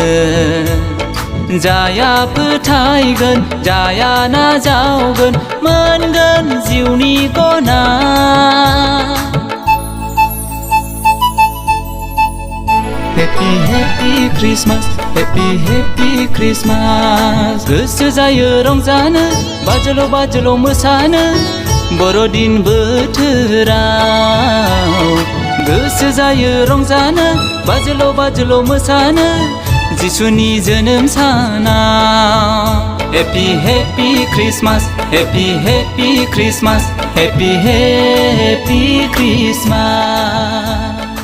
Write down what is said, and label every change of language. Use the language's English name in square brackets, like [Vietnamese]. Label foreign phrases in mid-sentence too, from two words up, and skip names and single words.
[Bodo] जाया फोथायगोन जाया नाजावगोन मोनगोन जिउनि गनाय [English] Happy Happy Christmas Happy Happy Christmas [Bodo] गोसो जायो रंजानो बाजोल' बाजोल' मोसानो बर'दिन बोथोराव गोसो जायो रंजानो बाजोल' बाजोल' मोसानो जिसुनि जोनोम सानाव [English] Happy Happy Christmas Happy Happy Christmas Happy Happy Christmas